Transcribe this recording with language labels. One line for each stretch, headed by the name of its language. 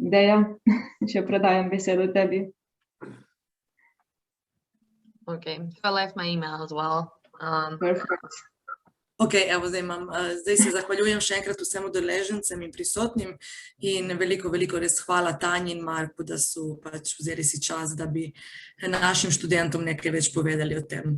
Slovenian: Deja, še predajam besedo tebi.
English: Okay, I left my email as well. Perfect.
Slovenian: Ok, evo zdaj se zahvaljujem še enkrat vsem udeležencem in prisotnim in veliko res hvala Tanji in Marku, da so pač vzeli si čas, da bi našim študentom nekaj več povedali o tem.